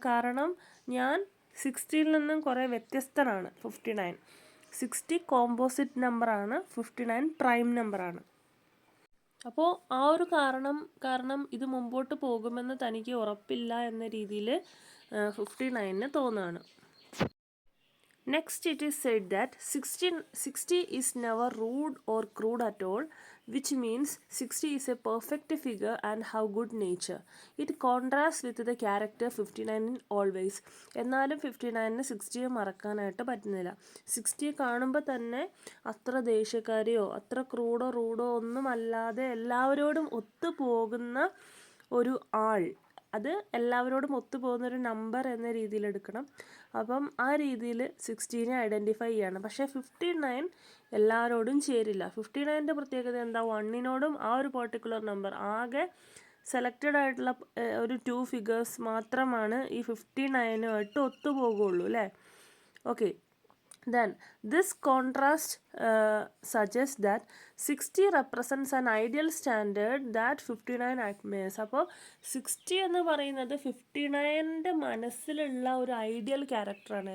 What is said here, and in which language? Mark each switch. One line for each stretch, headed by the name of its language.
Malayalam: കാരണം ഞാൻ 60യിൽ നിന്നും കുറേ വ്യത്യസ്തനാണ് 59. 60 കോമ്പോസിറ്റ് നമ്പറാണ്, 59 പ്രൈം നമ്പറാണ്. അപ്പോൾ ആ ഒരു കാരണം ഇത് മുമ്പോട്ട് പോകുമെന്ന് തനിക്ക് ഉറപ്പില്ല എന്ന രീതിയിൽ 59ന് തോന്നുകയാണ്.
English: Next, it is said that 60 is never rude or crude at all, which means 60 is a perfect figure and have good nature. It contrasts with the character 59 in always.
Malayalam: എന്നാലും 59ന് 60യെ മറക്കാനായിട്ട് പറ്റുന്നില്ല. 60യെ കാണുമ്പോൾ തന്നെ അത്ര ദേഷ്യക്കാരിയോ അത്ര ക്രൂഡോ റൂഡോ ഒന്നും അല്ലാതെ എല്ലാവരോടും ഒത്തുപോകുന്ന ഒരു ആൾ, അത് എല്ലാവരോടും ഒത്തുപോകുന്നൊരു നമ്പർ എന്ന രീതിയിൽ എടുക്കണം. അപ്പം ആ രീതിയിൽ 60നെ ഐഡൻറ്റിഫൈ ചെയ്യണം. പക്ഷേ 59 എല്ലാവരോടും ചേരില്ല. 59ൻ്റെ പ്രത്യേകത എന്താ, 1നോടും ആ ഒരു പെർട്ടിക്കുലർ നമ്പർ ആകെ സെലക്റ്റഡ് ആയിട്ടുള്ള ഒരു 2 ഫിഗേഴ്സ് മാത്രമാണ് ഈ 59ആയിട്ട് ഒത്തുപോകുള്ളൂ അല്ലേ.
English: Okay, then this contrast suggests that 60 represents an ideal standard that 59 admires.
Malayalam: അപ്പോൾ 60 എന്ന് പറയുന്നത് 59ൻ്റെ മനസ്സിലുള്ള ഒരു ഐഡിയൽ ക്യാരക്ടറാണ്.